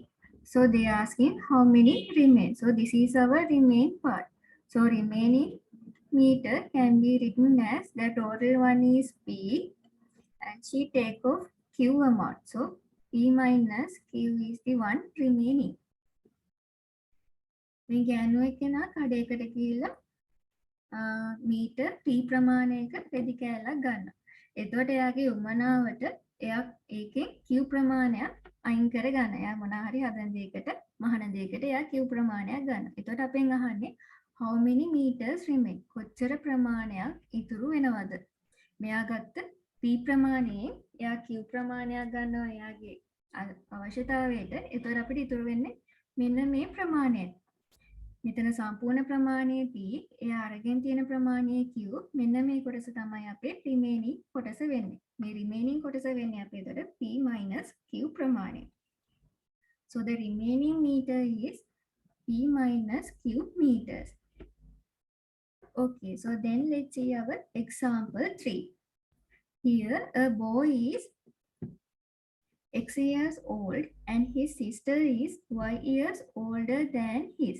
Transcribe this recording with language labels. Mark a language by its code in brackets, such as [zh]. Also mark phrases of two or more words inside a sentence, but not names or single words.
[en] So they are asking how many remain. So this is our remain part. So remaining meter can be written as the total one is P and she take off Q amount. So P minus Q is the one remaining. [si] මේ ගෑනුව කෙනා කඩේකට ගිහිල්ලා මීටර් P ප්‍රමාණයක රෙදි කෑල්ලක් ගන්න. එතකොට එයාගේ උමනාවට එයා ඒකෙන් Q ප්‍රමාණයක් අයින් කර ගන්න. එයා මොනවා හරි හදන දෙයකට මහන දෙයකට එයා Q ප්‍රමාණයක් ගන්න. එතකොට අපෙන් අහන්නේ [en] how many meters remain? [si] කොච්චර ප්‍රමාණයක් ඉතුරු වෙනවද? මෙයා ගත්ත P ප්‍රමාණයෙන් එයා Q ප්‍රමාණයක් ගන්නවා එයාගේ අවශ්‍යතාවයට. එතකොට අපිට ඉතුරු වෙන්නේ මෙන්න මේ ප්‍රමාණය. මෙතන සම්පූර්ණ ප්‍රමාණය P එයා අරගෙන තියෙන ප්‍රමාණය Q මෙන්න මේ කොටස තමයි අපේ remaining කොටස වෙන්නේ. මේ remaining කොටස වෙන්නේ අපේ එතකොට P minus Q ප්‍රමාණය. [en] So the remaining meter is P minus Q meters. Okay, so then let's see our example 3. Here a boy is X years old and his sister is Y years older than his.